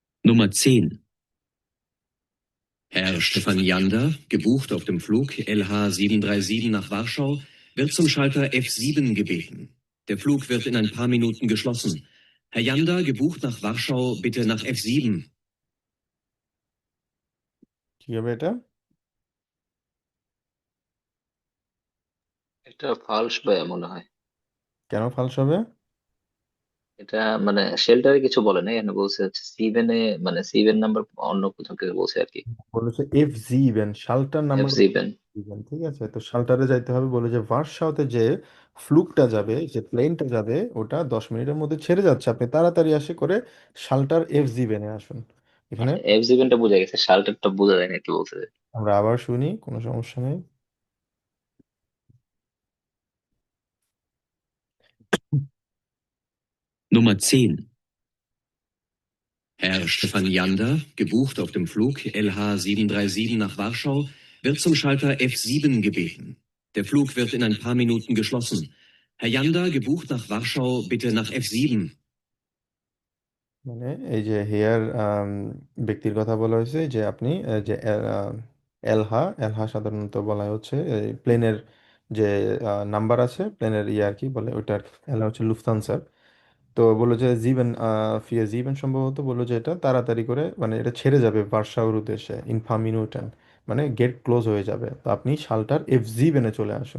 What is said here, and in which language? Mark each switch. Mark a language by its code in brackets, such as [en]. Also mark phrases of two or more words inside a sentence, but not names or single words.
[de] Nummer 10. Herr Stefan Jander, gebucht auf dem Flug LH737 nach Warschau, wird zum Schalter F7 gebeten. Der Flug wird in ein paar Minuten geschlossen. Herr Jander, gebucht nach Warschau, bitte nach F7. [bn] কি হবে এটা? এটা ফালস ভাইয়া মনে হয়। কেন ফালস হবে? এটা মানে শেল্টারে কিছু বলে না, এখানে বলছে হচ্ছে সিভেনে, মানে সিভেন নাম্বার অন্য কোথাও থেকে বলছে আর কি। বলেছে F7 শালটার এফ নাম্বার সিভেন। দিবেন, ঠিক আছে? তো শালটারে যাইতে হবে, বলে যে ভার্সাওতে যে ফ্লুকটা যাবে, যে প্লেনটা যাবে, ওটা 10 মিনিটের মধ্যে ছেড়ে যাচ্ছে, আপনি তাড়াতাড়ি আসে করে শালটার F7 আসুন। এখানে এফ সিভেনটা বোঝা গেছে, শাল্টারটা বোঝা যায় না কি বলছে। আমরা আবার শুনি, কোনো সমস্যা নেই। [de] Nummer 10. Herr Stefan Jander, gebucht auf dem Flug LH737 nach Warschau, wird zum Schalter F7 gebeten. Der Flug wird in ein paar Minuten geschlossen. Herr Jander, gebucht nach Warschau, bitte nach F7. [bn] মানে এই যে হেয়ার ব্যক্তির কথা বলা হয়েছে, যে আপনি যে এলহা এলহা সাধারণত বলা হচ্ছে প্লেনের যে নাম্বার আছে, প্লেনের ইয়ে আর কি বলে ওইটার, এলহা হচ্ছে লুফথানসার। তো বললো যে [de] sieben vier sieben [bn] সম্ভবত বললো যে এটা তাড়াতাড়ি করে, মানে এটা ছেড়ে যাবে ভার্সাওর উদ্দেশ্যে ইনফামিনুটেন, মানে গেট ক্লোজ হয়ে যাবে, তো আপনি শালটার F7-এ চলে আসুন।